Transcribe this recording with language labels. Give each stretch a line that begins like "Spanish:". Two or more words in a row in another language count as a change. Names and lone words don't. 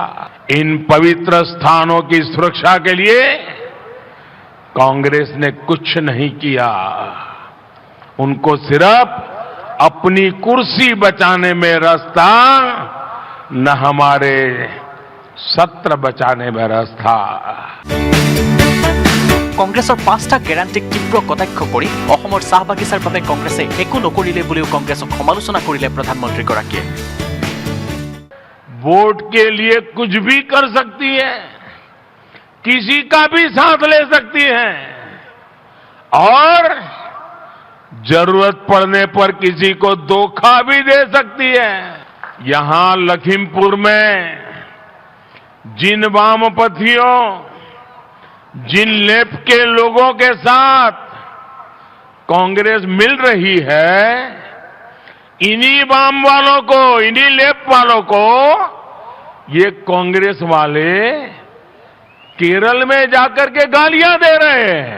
Hindi: इन पवित्र स्थानों की सुरक्षा के लिए कांग्रेस ने कुछ नहीं किया, उनको सिर्फ अपनी कुर्सी बचाने में रस था, न हमारे सत्र बचाने में रस था।
Assamese: কংগ্ৰেছৰ 5টা গ্যাৰাণ্টিক তীব্ৰ কটাক্ষ কৰি অসমৰ চাহ বাগিচাৰ বাবে কংগ্ৰেছে একো নকৰিলে বুলিও কংগ্ৰেছক সমালোচনা কৰিলে প্ৰধানমন্ত্ৰীগৰাকীয়ে
Hindi: वोट के लिए कुछ भी कर सकती है, किसी का भी साथ ले सकती है और जरूरत पड़ने पर किसी को धोखा भी दे सकती है। यहां लखीमपुर में जिन वामपंथियों, जिन लेफ्ट के लोगों के साथ कांग्रेस मिल रही है, इन्हीं वाम वालों को, इन्हीं लेफ्ट वालों को ये कांग्रेस वाले केरल में जाकर के गालियां दे रहे हैं।